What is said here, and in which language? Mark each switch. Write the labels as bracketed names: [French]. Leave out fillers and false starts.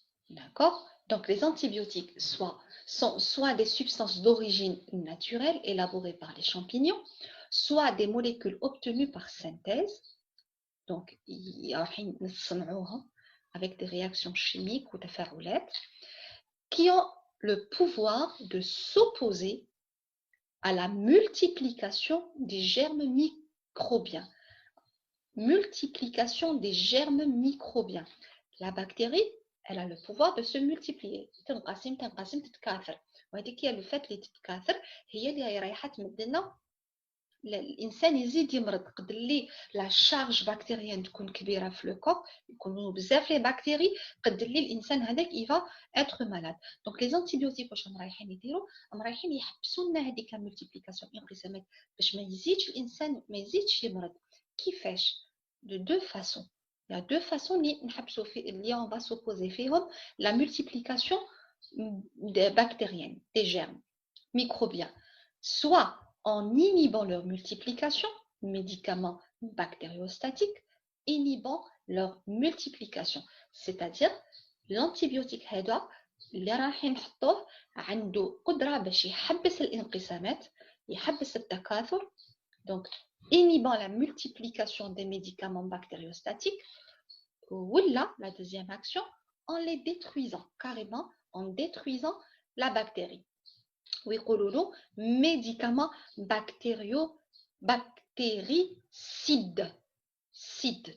[French] D'accord? Donc les antibiotiques sont soit des substances d'origine naturelle élaborées par les champignons, soit des molécules obtenues par synthèse, donc avec des réactions chimiques ou تفاعلات, qui ont le pouvoir de s'opposer à la multiplication des germes microbiens. Multiplication des germes microbiens. La bactérie, elle a le pouvoir de se multiplier. [Arabic] تنقسم تتكاثر. وهذيك هي le fait اللي تتكاثر هي اللي رايحه تمد لنا الانسان يزيد يمرض. قد اللي لا شارج بكتيريان تكون كبيره في لو كور يكونوا بزاف لي بكتيري قد اللي الانسان هذاك يفا [French] être malade. Donc les antibiotiques [Arabic] واش رايحين يديروا؟ رايحين يحبسوا لنا هذيك الملتيبليكاسيون انقسامات باش ما يزيدش الانسان ما يزيدش يمرض. [French] كيفاش؟ De deux façons. Il y a deux façons [Arabic] اللي [French] on va s'opposer [Arabic] فيهم [French] la multiplication bactériennes, des germes microbiens, soit en inhibant leur multiplication, médicaments bactériostatiques, inhibant leur multiplication. C'est-à-dire, [Arabic] l'antibiotique هذا اللي راح نحطوه عنده قدرة باش يحبس الانقسامات، يحبس التكاثر. [French] Donc, inhibant la multiplication des médicaments bactériostatiques, ou là, la deuxième action, en les détruisant, carrément en détruisant la bactérie. [Arabic] ويقولوا له [French] médicaments bactéricides. Cide.